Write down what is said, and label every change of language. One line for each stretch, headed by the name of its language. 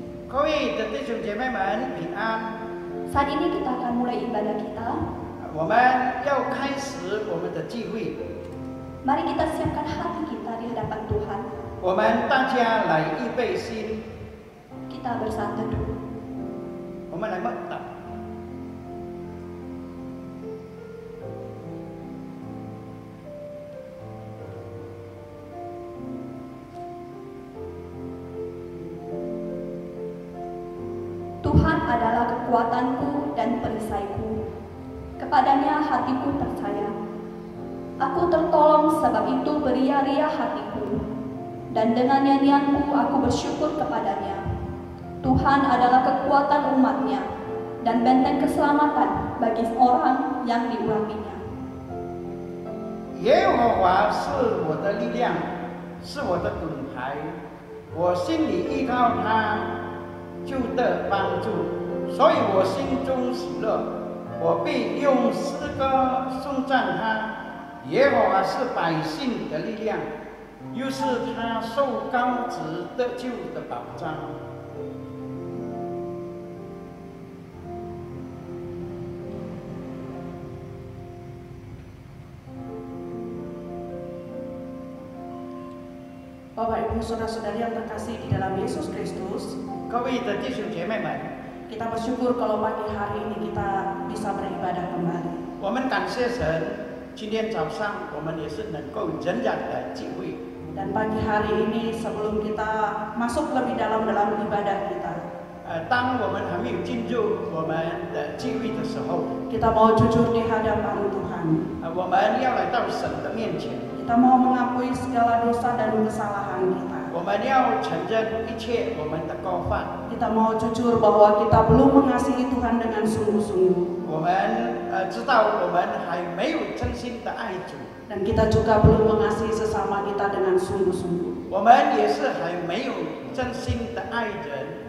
Chinese: 各位的弟兄姐妹们平安。
Indonesian: saat ini kita akan mulai ibadah kita.
Chinese: 我们要开始我们的聚会，
Indonesian: Mari kita siapkan hati kita di hadapan Tuhan.
Chinese: 我们大家来预备心，
Indonesian: Kita bersatu dulu.
Chinese: 我们来默祷。
Indonesian: Tuhan adalah kekuatanku dan perisaiku. Kepadanya hatiku percaya. Aku tertolong, sebab itu beria-ria hatiku. Dan dengan nyanyianku aku bersyukur kepadanya. Tuhan adalah kekuatan umatnya dan benteng keselamatan bagi orang yang diurapinya.
Chinese: 耶和华是我的力量，是我的盾牌，我心里依靠他，就得帮助，所以我心中喜乐，我必用诗歌颂赞他。耶和华是百姓的力量，又是他受膏者得救的保障。
Indonesian: Bapak Ibu Saudara-saudari yang terkasih di dalam Yesus Kristus,
Chinese: 各位的弟兄姐妹们，
Indonesian: kita bersyukur kalau pagi hari ini kita bisa beribadah kembali.
Chinese: 我们感谢神，今天早上我们也是能够仍然的聚会。
Indonesian: Dan pagi hari ini sebelum kita masuk lebih dalam ibadah kita,
Chinese: 当我们还没有进入我们的聚会的时候，
Indonesian: kita mau jujur di hadapan Tuhan.
Chinese: 我们要来到神的面前，
Indonesian: Kita mau mengakui segala dosa dan kesalahan kita.
Chinese: 我们要承认一切我们的过犯。
Indonesian: Kita mau jujur bahwa kita belum mengasihi Tuhan dengan sungguh-sungguh.
Chinese: 我们知道我们还没有真心的爱主，
Indonesian: Dan kita juga belum mengasihi sesama kita dengan sungguh-sungguh.
Chinese: 我们也是还没有真心的爱人。